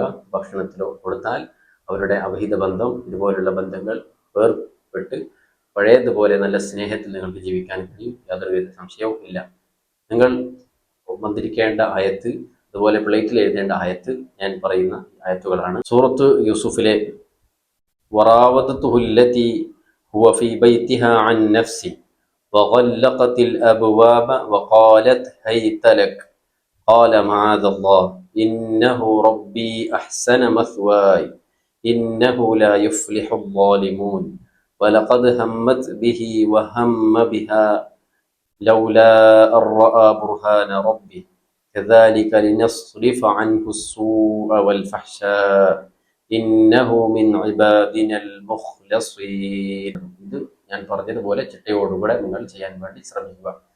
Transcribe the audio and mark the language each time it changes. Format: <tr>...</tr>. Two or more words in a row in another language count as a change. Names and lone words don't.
<ml>ഭക്ഷണത്തിലോ കൊടുത്താൽ അവരുടെ അവിഹിത ബന്ധം, ഇതുപോലുള്ള ബന്ധങ്ങൾ വേർപെട്ട് പഴയതുപോലെ നല്ല സ്നേഹത്തിൽ നിങ്ങൾക്ക് ജീവിക്കാൻ കഴിയും. യാതൊരുവിധ സംശയവും ഇല്ല. നിങ്ങൾ മന്ത്രിക്കേണ്ട ആയത്ത്, അതുപോലെ പ്ലേറ്റിൽ എഴുതേണ്ട ആയത്ത് ഞാൻ പറയുന്ന ആയത്തുകളാണ്. സൂറത്ത് യൂസുഫിലെ</ml> <ar>وراودته التي هو في بيتها عن نفسه وغلقت الأبواب وقالت هيت لك قال معاذ الله إنه ربي أحسن مثواي إنه لا يفلح الظالمون ولقد همت به وهم بها لولا أن رأى برهان ربه كذلك لنصرف عنه السوء والفحشاء إنه من عبادنا المخلصين.</ar> <ml>ഞാൻ പറഞ്ഞതുപോലെ ചിട്ടയോടുകൂടെ നിങ്ങൾ ചെയ്യാൻ വേണ്ടി ശ്രമിക്കുക.</ml>